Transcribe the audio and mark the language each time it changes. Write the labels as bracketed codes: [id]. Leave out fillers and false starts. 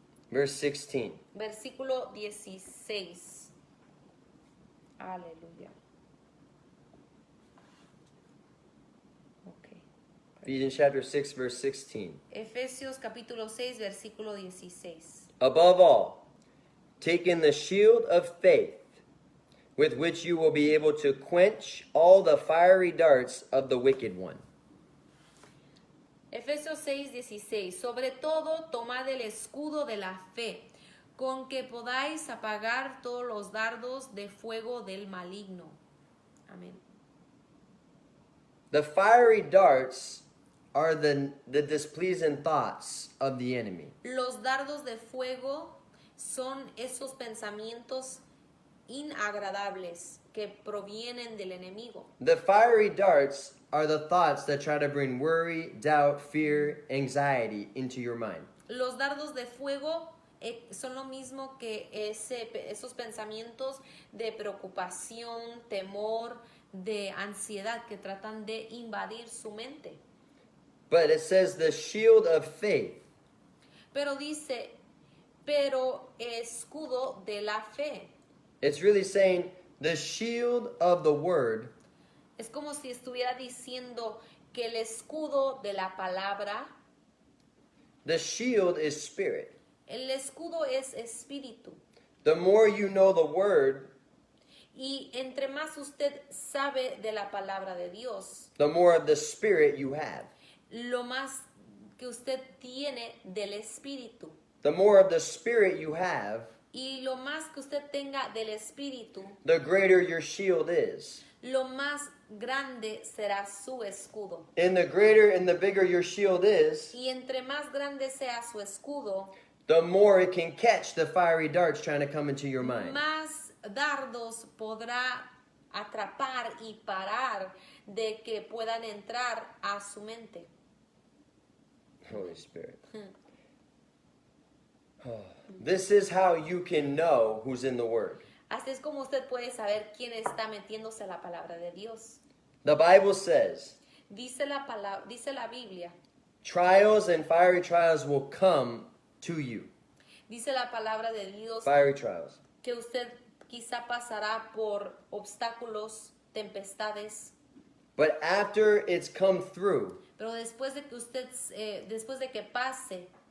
[en] verse 16. [es] versículo 16. Aleluya. [en] Ok. Ephesians chapter 6, verse 16. [es] Efesios capítulo 6, versículo 16. [en] Above all, taking the shield of faith, with which you will be able to quench all the fiery darts of the wicked one. [es] Efesios 6, 16. Sobre todo, tomad el escudo de la fe, con que podáis apagar todos los dardos de fuego del maligno. Amén. [en] The fiery darts are the displeasing thoughts of the enemy. [es] Los dardos de fuego son esos pensamientos inagradables que provienen del enemigo. [en] The fiery darts are the thoughts that try to bring worry, doubt, fear, anxiety into your mind. [es] Los dardos de fuego son lo mismo que esos pensamientos de preocupación, temor, de ansiedad que tratan de invadir su mente. [en] But it says the shield of faith. [es] Pero dice, pero escudo de la fe. [en] It's really saying the shield of the word [es] Es como si estuviera diciendo que el escudo de la palabra, [en] the shield is spirit. [es] el escudo es espíritu. [en] The more you know the word, [es] Y entre más usted sabe de la palabra de Dios, [en] the more of the spirit you have. [es] lo más que usted tiene del espíritu. [en] The more of the spirit you have, [es] Y lo más que usted tenga del espíritu, [en] the greater your shield is. [es] lo más grande será su escudo. [en] And the greater and the bigger your shield is, [es] Y entre más grande sea su escudo, [en] the more it can catch the fiery darts trying to come into your mind. [es] más dardos podrá atrapar y parar de que puedan entrar a su mente. [en] Holy Spirit. This is how you can know who's in the Word. [es] Así es como usted puede saber quién está metiéndose a la palabra de Dios. [en] The Bible says [es] Dice la Biblia, [en] trials and fiery trials will come to you. [es] dice la palabra de Dios [en] Fiery trials. [es] que usted quizá pasará por obstáculos, tempestades, [en] But after it's come through, [es] pero después de que usted, después de que pase,